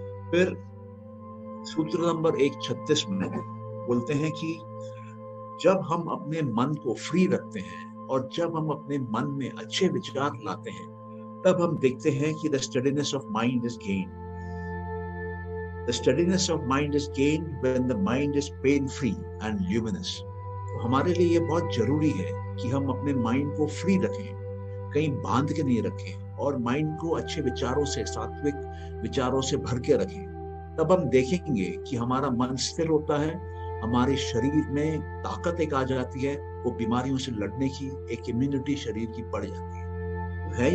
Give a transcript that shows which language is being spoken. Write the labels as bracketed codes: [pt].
[hi] फिर सूत्र नंबर 136 में बोलते हैं कि जब हम अपने मन को फ्री रखते हैं और जब हम अपने मन में अच्छे विचार लाते हैं, तब हम देखते हैं कि [en] The steadiness of mind is gained. The steadiness of mind is gained when the mind is pain-free and luminous. [hi] तो हमारे लिए ये बहुत जरूरी है कि हम अपने माइंड को फ्री रखें, कहीं बांध के नहीं रखें, और माइंड को अच्छे विचारों से, सात्विक विचारों से भर के रखें। तब हम देखेंगे कि हमारा मन स्थिर होता है, हमारे शरीर में ताकत एक आ जाती है, वो बीमारियों से लड़ने की एक इम्यूनिटी शरीर की बढ़ जाती है।